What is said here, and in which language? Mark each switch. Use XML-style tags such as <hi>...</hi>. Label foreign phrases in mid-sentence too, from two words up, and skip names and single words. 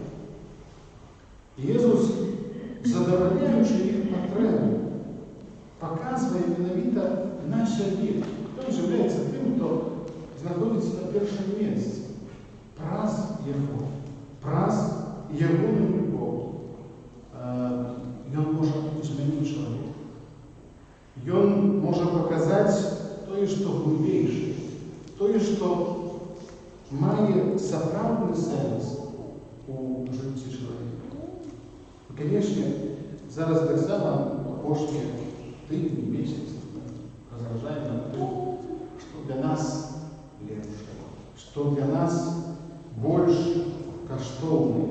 <uk>Єзус, задовольняючи їх потребу, показує менавіта на собі, хто являється тим, хто знаходиться на першому місці.</uk> <be>Праз Його, праз Його любов.</be> <uk>Ён може змінити чоловіка.</uk> <be>тое, што глыбейшае, тое, што мае сапраўдны сэнс у жыцці чалавека. І, канешне, зараз таксама апошнія тыдні, месяцы разважаем над тым, што для нас лепшае, што для нас больш каштоўнае.</be>